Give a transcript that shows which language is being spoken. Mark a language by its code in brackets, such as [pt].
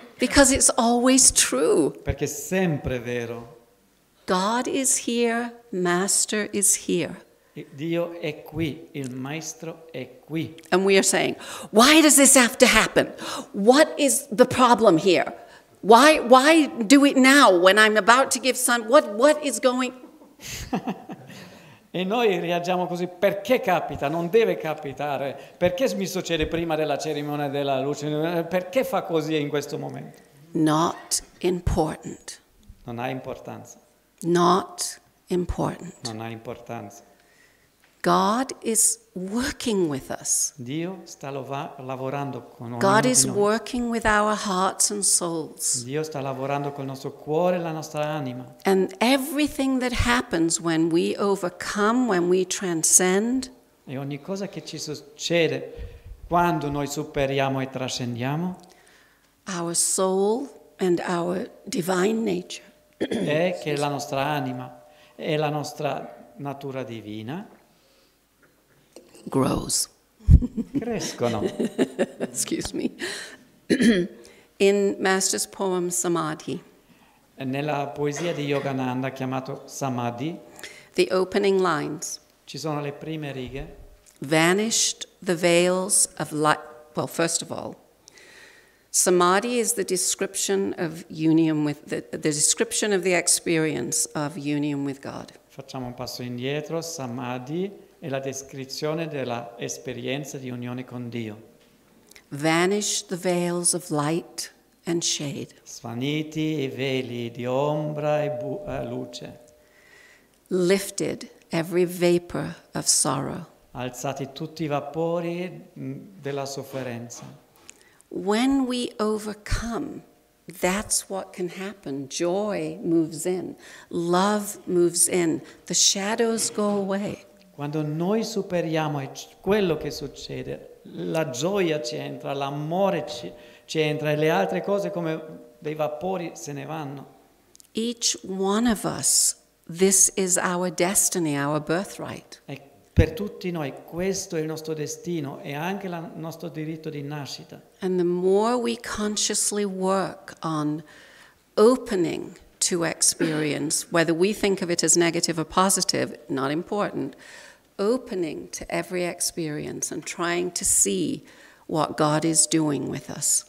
[en] Because it's always true. [it] perché è sempre vero. [en] God is here, Master is here. [it] Dio è qui, il maestro è qui. [en] And we are saying, why does this have to happen? What is the problem here? Why do it now when I'm about to give some? What is going? [it] E noi reagiamo così, perché capita? Non deve capitare. Perché mi succede prima della cerimonia della luce? Perché fa così in questo momento? [en] Not important. [it] Non ha importanza. [en] Not important. [it] Non ha importanza. [en] God is working with us. [it] Dio sta lavorando con ognuno [en] God [it] di [en] is [it] noi. [en] working with our hearts and souls. [it] Dio sta lavorando col nostro cuore e la nostra anima. [en] And everything that happens when we overcome, when we transcend, [it] E ogni cosa che ci succede quando noi superiamo e trascendiamo [en] our soul and our divine nature [it] è che la nostra anima e la nostra natura divina [en] grows. [it] crescono. [en] Excuse me. In Master's poem Samadhi, [it] Nella poesia di Yogananda chiamato Samadhi [en] the opening lines, [it] ci sono le prime righe. [en] vanished the veils of light. Well, first of all, Samadhi is the description of union with the description of the experience of union with God. [it] Facciamo un passo indietro. Samadhi è la descrizione dell'esperienza di unione con Dio. [en] Vanished the veils of light and shade. [it] Svaniti i veli di ombra e luce. [en] Lifted every vapor of sorrow. [it] Alzati tutti i vapori della sofferenza. [en] When we overcome, that's what can happen. Joy moves in. Love moves in. The shadows go away. [it] Quando noi superiamo è quello che succede, la gioia ci entra, l'amore ci entra e le altre cose come dei vapori se ne vanno. [en] Each one of us, this is our destiny, our birthright. [it] E per tutti noi questo è il nostro destino e anche il nostro diritto di nascita. [en] And the more we consciously work on opening to experience, whether we think of it as negative or positive, not important, opening to every experience and trying to see what God is doing with us.